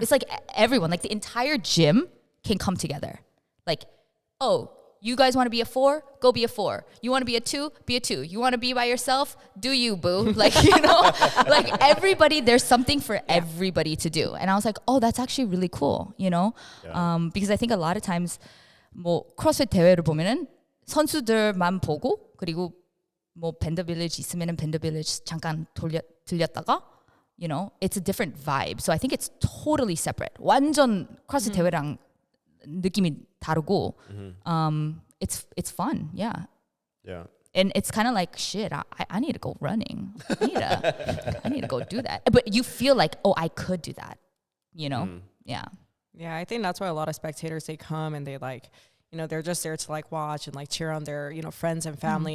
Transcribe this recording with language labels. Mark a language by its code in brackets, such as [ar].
[en] It's like everyone, like the entire gym can come together. Like, oh, you guys want to be a 4? Go be a 4. You want to be a 2? Be a 2. You want to be by yourself? Do you, boo? Like, you know, like everybody, there's something for everybody to do. And I was like, oh, that's actually really cool, you know? Yeah. Because I think a lot of times [ko] 뭐 크로스핏 대회를 보면은 선수들만 보고 그리고 뭐 밴드 빌리지 있으면은 밴드 빌리지 잠깐 들렸다가 [en] you know, it's a different vibe. So I think it's totally separate. [ko] 완전 크로스핏 대회랑 느낌이 다르고 [en] it's fun. Yeah. Yeah. And it's kind of like shit. I need to go running. I need to go do that. But you feel like, oh, I could do that. You know? Yeah. Yeah, I think that's why a lot of spectators, they come and they like, you know, they're just there to like watch and like cheer on their, you know, friends and family.